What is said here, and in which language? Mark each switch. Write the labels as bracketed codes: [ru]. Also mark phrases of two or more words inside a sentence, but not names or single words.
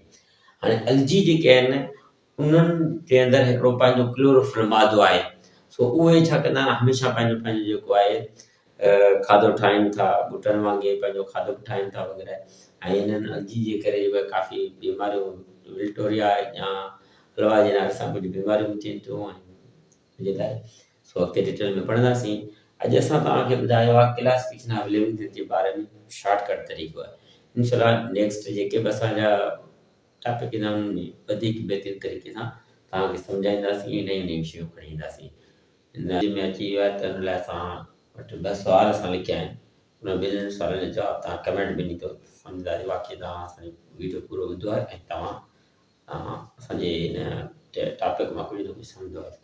[sd] हाणे अलजी जेके आहिनि उन्हनि जे अंदरि हिकिड़ो पंहिंजो क्लोरोफिल मादो आहे। सो उहे छा कंदा आहिनि हमेशह पंहिंजो पंहिंजो जेको आहे खाधो ठाहिनि था, ॿूटनि वांगुरु पंहिंजो खाधो बि ठाहिनि था वग़ैरह। ऐं इन्हनि अलजी जे करे उहे काफ़ी बीमारियूं विक्टोरिया या हलवा जे नाले सां कुझु बीमारियूं बि थियनि थियूं जे लाइ सो अॻिते डिटेल में पढ़ंदासीं। अॼु असां तव्हांखे ॿुधायो आहे [en] classification of living things [sd] जे बारे में शॉर्टकट तरीक़ो आहे। [ar] إن شاء الله [sd] नेक्स्ट जेके बि असांजा टॉपिक ईंदा उन्हनि में वधीक बहितरीन तरीक़े सां तव्हांखे सम्झाईंदासीं, नयूं नयूं शयूं खणी ईंदासीं। हिन में अची वियो आहे त हिन लाइ असां वटि 2 सुवाल असां लिखिया आहिनि। उन ॿिन्हिनि सुवालनि जा जवाब तव्हां कमेंट में ॾींदो। सम्झदारी वाक़ई तव्हां असांजो वीडियो पूरो ॿुधो आहे ऐं तव्हां असांजे हिन टॉपिक मां कुझु न कुझु सम्झो आहे।